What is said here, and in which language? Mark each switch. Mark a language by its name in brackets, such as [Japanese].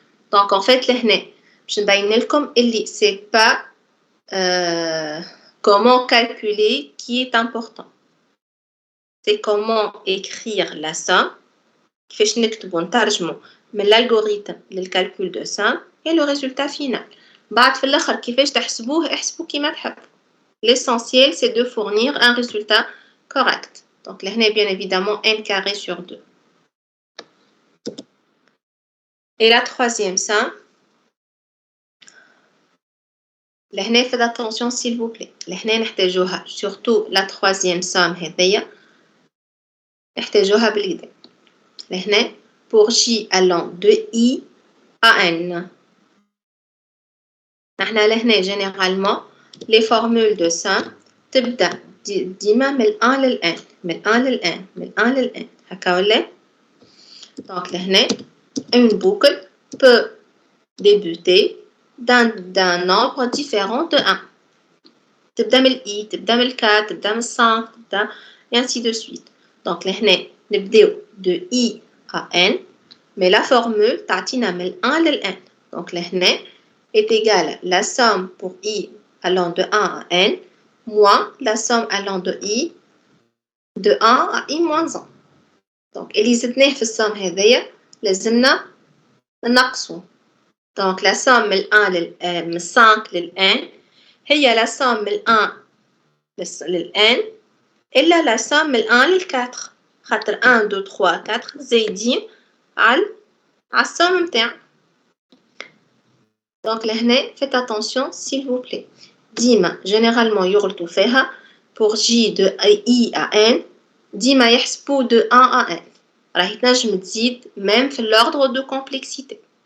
[French] Donc en fait [Arabic] لهنا باش نبين لكم اللي [French] c'est pas comment calculer qui est important. C'est comment écrire la somme [Arabic] كيفاش نكتبو نترجمو من [French] l'algorithme للcalcul de somme et le résultat final. [Arabic] بعد في الاخر كيفاش تحسبوه احسبوا كيما تحبوا. [French] L'essentiel c'est de fournir un résultat correct. Donc لهنا bien évidemment n carré sur 2. Et la troisième somme, [Arabic] لهنا [French] faites attention s'il vous plaît. [Arabic] لهنا نحتاجوها [French] surtout [Arabic] la troisième somme هذيا نحتاجوها بالكدا. [French] لهنا pour j allant de i à n. [Arabic] نحنا لهنا généralement les formules de somme تبدأ ديما من 1 لل n من 1 لل n من 1 لل n هكا ولا؟ Donc لهنا [French] une boucle peut débuter d'un nombre différent de 1. [Arabic] تبدأ من i, تبدأ من 4, تبدأ من 5, تبدأ [French] et ainsi de suite. Donc [Arabic] لهنا نبداو [French] de i à n, mais la formule [Arabic] تعطينا من 1 لل n. [French] Donc لهنا est égale la somme pour i allant de 1 à n moins la somme allant de i de 1 à i moins 1. [Arabic] Donc اللي زدناه في السوم هذيا لازمنا نقصو. Donc la somme من 1 من 5 لل n هي la somme من 1 لل n إلا la somme من 1 لل 4 خاطر 1 2 3 4 زايدين على السوم متاعنا. [French] Donc لهنا faites attention s'il vous plaît. ديما généralement [Arabic] يغلطوا فيها [French] pour j de i à n [Arabic] ديما يحسبوا [French] de 1 à n. [Arabic] راهي تنجم تزيد même في [French] l'ordre de complexité.